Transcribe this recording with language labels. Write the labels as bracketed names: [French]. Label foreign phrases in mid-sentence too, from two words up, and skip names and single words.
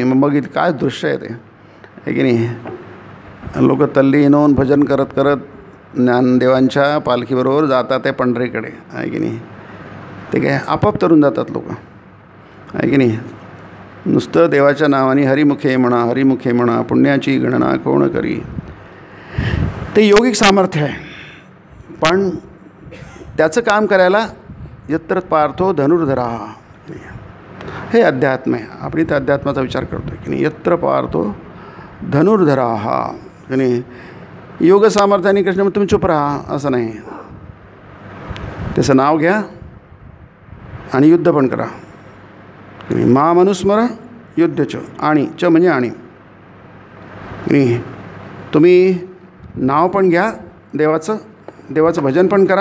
[Marathi] मग बघितलं काय दृश्य आहे ते, आहे की नाही. लोक तल्लीन होऊन भजन करत करत ज्ञानदेवांच्या पालखीबरोबर जातात आहे पंढरीकडे, आहे की नाही. ते काय आपोआप तरून जातात लोक, आहे की नाही. नुसतं देवाच्या नावाने हरिमुखे म्हणा पुण्याची गणना कोण करी. ते योगिक सामर्थ्य आहे. पण त्याचं काम करायला [Sanskrit] यत्र पार्थो धनुर्धरा, [Marathi] हे अध्यात्म आहे. आपण इथं अध्यात्माचा विचार करतो की नाही. [Sanskrit] यत्र पार्थो धनुर्धरा [Marathi] हा की नाही. योग सामर्थ्याने कृष्ण मग तुम्ही चुप राहा असं नाही. त्याचं नाव घ्या आणि युद्ध पण करा. [Sanskrit] माम अनुस्मर युद्धच [Marathi] आणि च म्हणजे आणि तुम्ही नाव पण घ्या देवाचं, देवाचं भजन पण करा.